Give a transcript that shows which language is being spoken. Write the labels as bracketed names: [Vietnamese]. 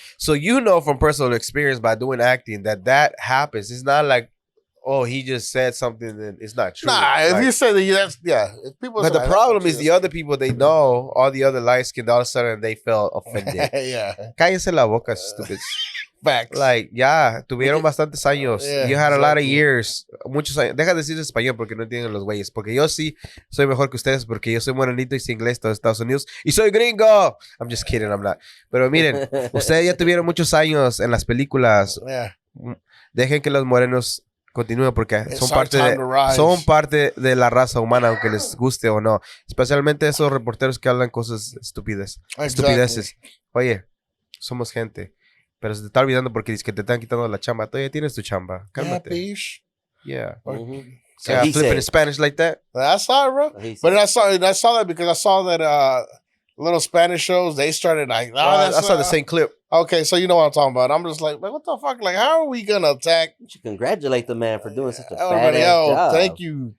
[English] So from personal experience by doing acting that happens. It's not like, oh, he just said something and it's not true. Nah, if you say that, If people. But the problem is the other people they know, all the other light skinned, all of a sudden they felt offended. Yeah. [Spanish] Cállese la boca, [English] stupid. Facts. Like, [Spanish] tuvieron bastantes años. [English] You had a lot of years. [Spanish] Muchos años. Deja de decir español porque no entienden los güeyes. Porque yo sí soy mejor que ustedes porque yo soy morenito y sé inglés de Estados Unidos. Y soy gringo. [English] I'm just kidding, I'm not. [Spanish] Pero miren, ustedes ya tuvieron muchos años en las películas. [English] Yeah. [Spanish] Dejen que los morenos continúen porque son parte de la raza humana, aunque les guste o no. Especialmente esos reporteros que hablan cosas estupideces. Oye, somos gente. Pero se te está olvidando porque dices que te están quitando la chamba. Todavía tienes tu chamba. Cálmate. Yeah. Mm-hmm. [English] So flipping in Spanish like that? I saw it, bro. But I saw that because I saw that little Spanish shows, they started like... I saw the same clip. Okay, so you know what I'm talking about. I'm just like, what the fuck? Like, how are we going to attack... You should congratulate the man for doing such a badass job.